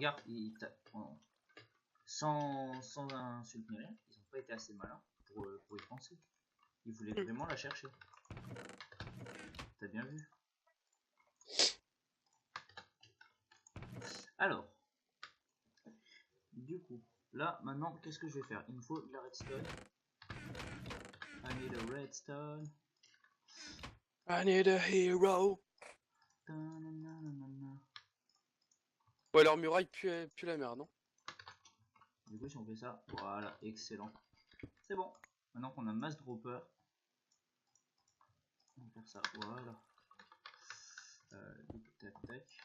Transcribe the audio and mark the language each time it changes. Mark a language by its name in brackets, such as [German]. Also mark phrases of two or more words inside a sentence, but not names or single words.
[French] regarde, sans insulte ni rien, ils ont pas été assez malins pour y penser. Ils voulaient vraiment la chercher. T'as bien vu. Alors, du coup, là, maintenant, qu'est-ce que je vais faire? Il me faut de la redstone. [English] I need a redstone. I need a hero. Ta-na-na-na-na-na. [French] Ouais, leur muraille pue la merde, non? Du coup, si on fait ça, voilà, excellent. C'est bon. Maintenant qu'on a mass dropper, on va faire ça, voilà. Du coup, tac, tac.